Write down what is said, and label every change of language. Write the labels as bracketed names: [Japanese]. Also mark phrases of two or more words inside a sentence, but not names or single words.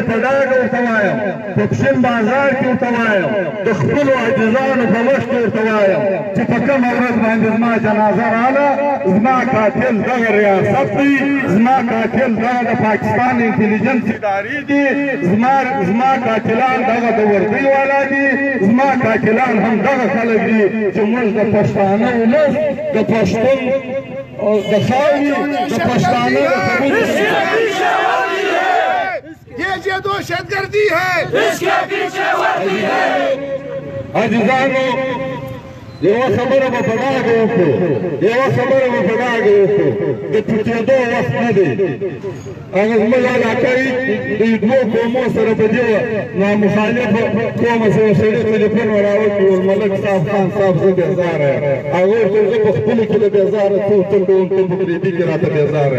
[Pashto] په ډاګه ورته وایم په پښین بازار کې ورته وایم د خپلو عاجزانو په مخ کې ورته وایم چې په کومه ورځ باندې زما جنازه راغله زما قاتل دغه ریاست دی زما قاتل دغه د پاکستان انټلیجنس ادارې دي زما قاتلان دغه د وردی والا دي زما قاتلان هم دغه خلک دي چې موږ د پښتانه ولس د پښتون د خاورې د پښتانه د خبرې [Urdu] یہ دہشت گردی ہے اس کے پیچھے وردی ہے [Pashto] عزیزانو یوه خبره به په ډاګه وکړو یوه خبره به په ډاګه وکړو د پټېدو وخت نه دی هغه زموږ علاقه د دوو قومو سره په دې نامخالفه قومه سره سړي ټلیفون راوکړي والملک صاحب خان صاحب زه بېزاره یم هغه ورته زه په خپلو کې د بېزاره څه ورته کوم ته په غریبي کې راته بېزاره